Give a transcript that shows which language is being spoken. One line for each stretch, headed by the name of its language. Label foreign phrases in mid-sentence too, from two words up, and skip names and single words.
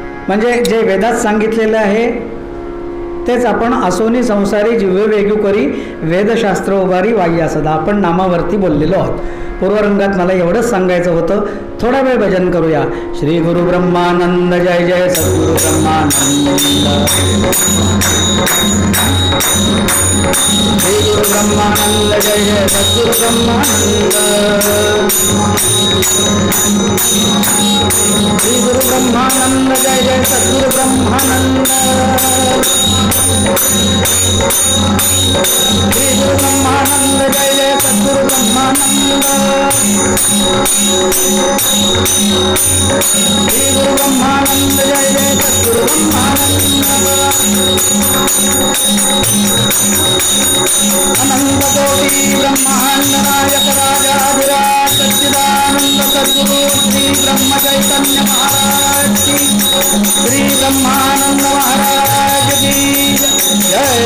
Marathi: म्हणजे जे वेदात सांगितलेलं आहे तेच आपण असोनी संसारी जिव्हे वेगू करी वेदशास्त्र उभारी वाह्या सदा आपण नामावरती बोललेलो आहोत. पूर्वरंगात मला एवढंच सांगायचं होतं. थोडा वेळ भजन करूया. श्री गुरु ब्रह्मानंद जय जय सद्गुरु ब्रह्मानंद. श्री गुरु ब्रह्मानंद जय जय सद्गुरु ब्रह्मानंद. श्री गुरु ब्रह्मानंद जय जय सद्गुरु ब्रह्मानंद. श्री गुरु ब्रह्मानंद जय जय सद्गुरु ब्रह्मानंद. श्री गुरु ब्रह्मानंद जय जय सद्गुरु ब्रह्मानंद. अनंत कोटि ब्रह्मांड नायक राजाधिराज सच्चिदानंद सद्गुरु श्री ब्रह्म चैतन्य महाराज की, श्री ब्रह्मानंद महाराज की जय.